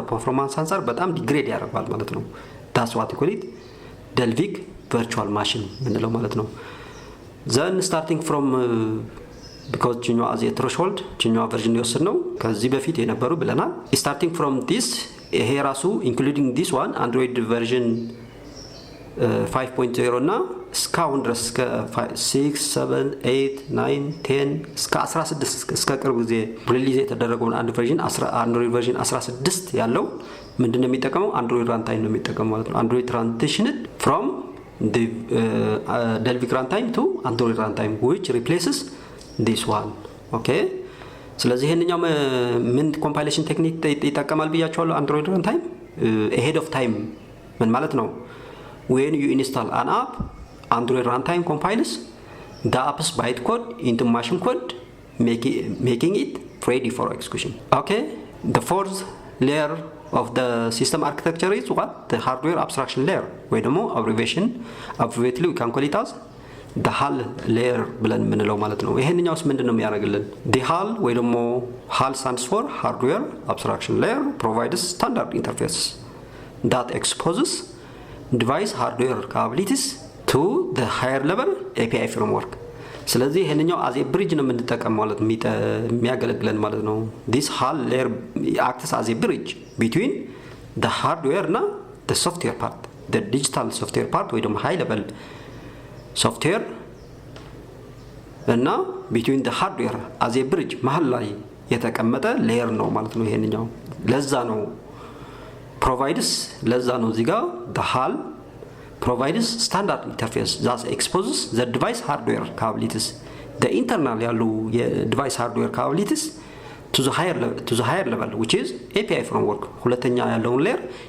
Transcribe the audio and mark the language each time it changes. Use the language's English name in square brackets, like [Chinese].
[Amharic] ከፐርፎርማንስ አንፃር በጣም ዲግሬድ ያደርጋል ማለት ነው። [English] that's what we call it Dalvik virtual machine ምንለው ማለት ነው። then starting from because ችኛው as a threshold [Amharic] ችኛው ቨርዥን የወሰድነው ከዚህ በፊት የነበሩ ብለናል። [English] starting from this ይሄ ራሱ including this one android version [Amharic] 5.0 እና እስካሁን ድረስ እስከ 6 7 8 9 10 እስከ 16 እስከ ቅርብ ጊዜ ሪሊዝ የተደረገውን አንድ ቨርዥን አንድሮይድ ቨርዥን 16 ያለው ምንድነው የሚጠቀመው? አንድሮይድ ራን ታይም ነው የሚጠቀመው ማለት ነው። [English] አንድሮይድ transitioned from the Dalvik runtime to Android runtime which replaces this one. Okay? [Amharic] ስለዚህ ይሄንኛው ምን ኮምፓይሌሽን ቴክኒክ ይጠቀማል ብያችኋለሁ? [English] Android runtime ahead of time [Amharic] ምን ማለት ነው? [English] when you install an app Android runtime compiles the app's bytecode into machine code making it ready for execution. Okay? The fourth layer of the system architecture is what? The hardware abstraction layer ወይ ደግሞ abbreviately we can call it as the HAL layer ብለን የምንለው ማለት ነው። [Amharic] ይሄንኛውስ ምንድነው የሚያደርግልን? [English] the HAL ወይ ደግሞ HAL stands for hardware abstraction layer provides standard interface that exposes device hardware capabilities to the higher level API framework. [Amharic] ስለዚህ ይሄንኛው [English] as a bridge [Amharic] ነው የምንጠቀመው ማለት የሚያገለግለን ማለት ነው። [English] this HAL layer acts as a bridge between the hardware እና the software part the digital software part ወይ ደግሞ high level software እና between the hardware as a bridge መሃል ላይ [Amharic] የተቀመጠ ሌየር ነው ማለት ነው ይሄንኛው። [English] ለዛ ነው provides ለዛ ነው እዚህ ጋር the HAL provides standard interface that exposes the device hardware capabilities the internal ያሉ የዲቫይስ ሃርድዌር capabilities to the higher level which is API framework [Amharic] ሁለተኛ ያለውን ሌየር